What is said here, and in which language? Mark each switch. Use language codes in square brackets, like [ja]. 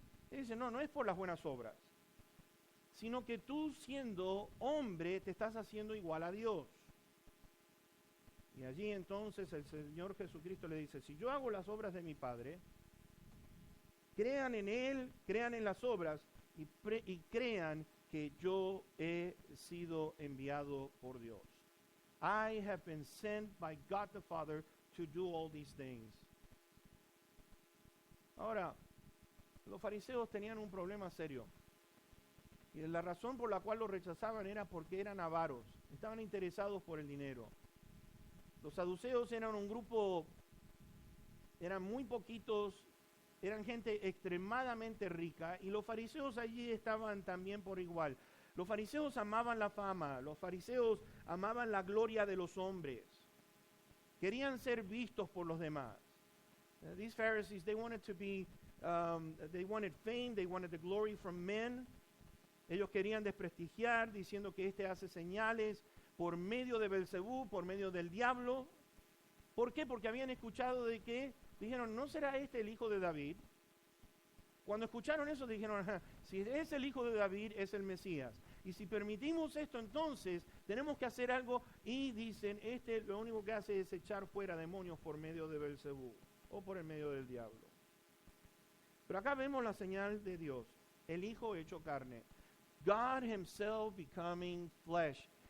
[es] Y dice: no es por las buenas obras, sino que tú, siendo hombre, te estás haciendo igual a Dios. Y allí entonces el Señor Jesucristo le dice: si yo hago las obras de mi Padre, crean en Él, crean en las obras, y crean que yo he sido enviado por Dios. [en] I have been sent by God the Father to do all these things. [es] Ahora, los fariseos tenían un problema serio. Y la razón por la cual lo rechazaban era porque eran avaros, estaban interesados por el dinero. Los saduceos eran un grupo, eran muy poquitos, eran gente extremadamente rica, y los fariseos allí estaban también por igual. Los fariseos amaban la fama, los fariseos amaban la gloria de los hombres. Querían ser vistos por los demás. [en] These Pharisees, they wanted to be, they wanted fame, they wanted the glory from men. [es] Ellos querían desprestigiar, diciendo que hace señales por medio de Belcebú, por medio del diablo. ¿Por qué? Porque habían escuchado de que, dijeron: ¿no será este el hijo de David? Cuando escucharon eso dijeron: si es el hijo de David, es el Mesías. Y si permitimos esto, entonces tenemos que hacer algo. Y dicen: lo único que hace es echar fuera demonios por medio de Belcebú o por el medio del diablo. Pero acá vemos la señal de Dios, el Hijo hecho carne. [en] God Himself becoming flesh.